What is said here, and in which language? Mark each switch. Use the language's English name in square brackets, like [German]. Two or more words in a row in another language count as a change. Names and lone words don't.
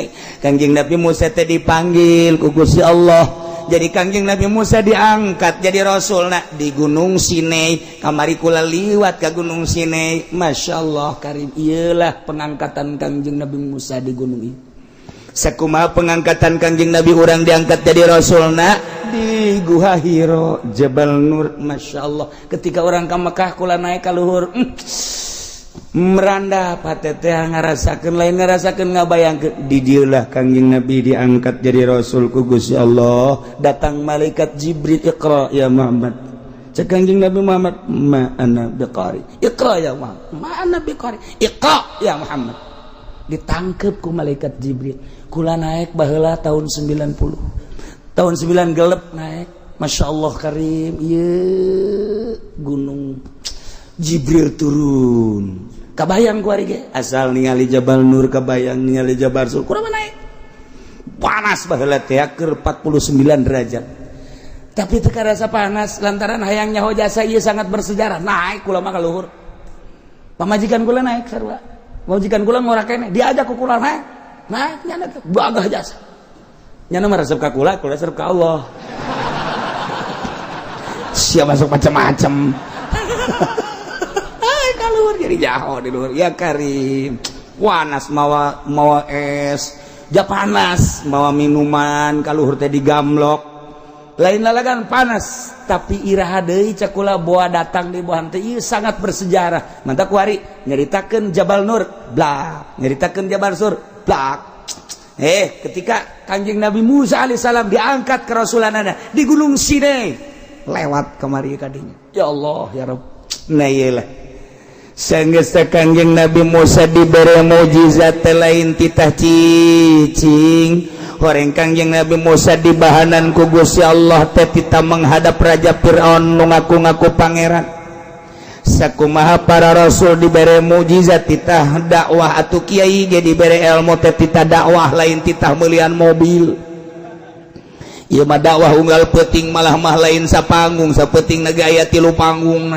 [Sundanese] Kanjeng Nabi Musa teh dipanggil ku Gusti Allah. Jadi Kanjeng Nabi Musa diangkat jadi rasul nak di Gunung Sinai. Kamari kula liwat ke Gunung Sinai. [Arabic] ما شاء الله كريم. [Sundanese] Iyalah pengangkatan Kanjeng Nabi Musa di gunung ini. Sakumaha pengangkatan Kanjeng Nabi orang diangkat jadi rasul nak di Guha Hiro Jabal Nur. [Arabic] ما شاء الله. [Sundanese] Ketika orang ke Mekah kula naik ke luhur. Meranda patete ngarasakeun lain ngarasakeun ngabayangkeun di dieulah Kanjeng Nabi diangkat jadi rasul ku Gusti Allah. Datang malaikat Jibril, [Arabic] اقرأ يا محمد, [Sundanese] cek Kangjeng Nabi Muhammad, [Arabic] ما أنا بقارئ. اقرأ يا محمد ما أنا بقارئ اقرأ يا محمد. [Sundanese] Ditangkep ku malaikat Jibril. Kula naik baheula tahun 90. Tahun 9 gelep naik. [Arabic] ما شاء الله كريم. [Sundanese] Ieu gunung Jibril turun. Kabayang ku ari ge. Asal ningali Jabal Nur, kabayang ningali Jabal Sur. Kumaha naik? Panas baheula teh keur 49 derajat. Tapi teu karasa panas lantaran hayang nyaho jasa ieu [Indonesian] sangat bersejarah. [Sundanese] Naik kula mah ka luhur. Pamajikan kula naik sarua. Pamajikan kula ngora kene, diajak ku kula naik. Naik nya teh bagah jasa. Nya mah resep ka kula resep ka Allah. Sia masuk macam-macam. Ai ka luhur jadi jaho di luhur. Ya Karim. Panas mawa es. Ja panas mawa minuman ka luhur teh digamlok. Lain lalagan panas tapi iraha deui cak kula boa datang di bohan teh ieu [Indonesian] sangat bersejarah. [Sundanese] Mantap ku ari nyaritakeun Jabal Nur, blak, nyaritakeun Jabal Sur, blak. Ketika Kanjeng Nabi Musa alaihissalam diangkat ke Rasulanana di Gunung Sinai, lewat kemari kadinya. [Arabic] يا الله يا رب. [Sundanese] Nah iyalah. Sanggeus Kanjeng Nabi Musa dibere mukjizat lain titah cicing. Horeng Kangjeng Nabi Musa di bahanan ku Gusti Allah teh kita menghadap Raja Fir'aun nu ngaku-ngaku pangeran. Sakumaha para rasul dibere mukjizat titah dakwah atuh kiai ge dibere ilmu teh titah dakwah lain titah meuliean mobil. Ieu mah dakwah unggal peuting malah mah lain sapanggung sapeuting aya 3 panggungna.